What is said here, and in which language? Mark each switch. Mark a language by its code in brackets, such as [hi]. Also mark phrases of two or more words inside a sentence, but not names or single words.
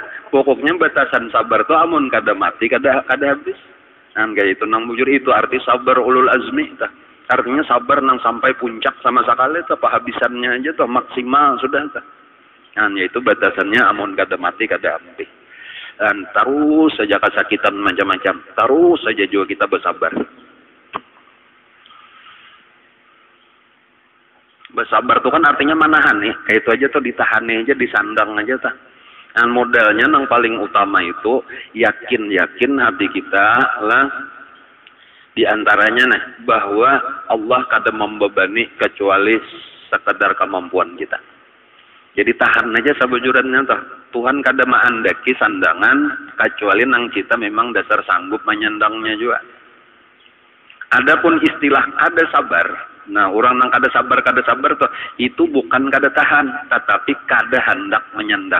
[bjn] Pokoknya batasan sabar tuh amun kada mati kada habis. Nah kayak itu nang bujur itu arti sabar [ar] ulul azmi [bjn] tah. Artinya sabar nang sampai puncak sama sekali tuh habisannya aja tuh maksimal sudah tuh. Nah yaitu batasannya amun kada mati kada habis. [id] Dan terus saja kesakitan macam-macam, terus saja juga kita bersabar. [bjn] Bersabar itu kan artinya manahan nih, kayak itu aja tuh ditahan aja, disandang aja tuh. Dan modalnya yang paling utama itu yakin hati kita lah, diantaranya nih bahwa Allah kada membebani kecuali sekedar kemampuan kita. Jadi tahan aja sabujurannya tuh. Tuhan kada maandaki sandangan kecuali nang kita memang dasar sanggup menyandangnya juga. Adapun istilah kada sabar. Nah, orang nang kada sabar tuh itu bukan kada tahan, tetapi kada hendak menyandang.